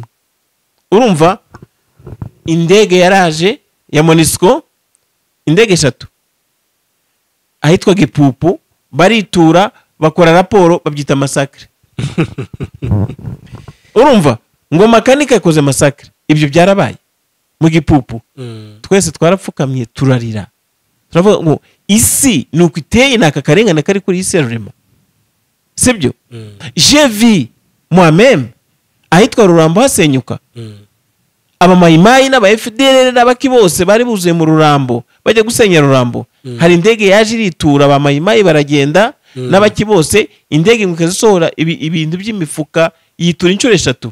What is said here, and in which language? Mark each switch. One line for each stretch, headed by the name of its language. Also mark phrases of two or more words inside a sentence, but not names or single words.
Kinyarwanda: Urumva, indege yaraje ya MONUSCO, indege 3 ahitwa Gipupu, baritura bakora raporo babyita masakre. Urumva, ngo makanika yakoze masakre. Ibyo byarabaye mu Gipupu. Twese twarapfukamye turarira, turavuga ngo isi nuko iteye, naka karengane kari kuri isi rurema, sibyo?
French: Je vis moi-même
Kinyarwanda: ahitwa Rurambo hasenyuka. Abamayimayi n'aba FDL n'abaki bose bari buzuye mu Rurambo bajya gusenya Rurambo. Hari indege yaje iritura, abamayimayi baragenda n'abaki bose, indege ikazisohora ibintu by'imifuka yitura inshuro 3.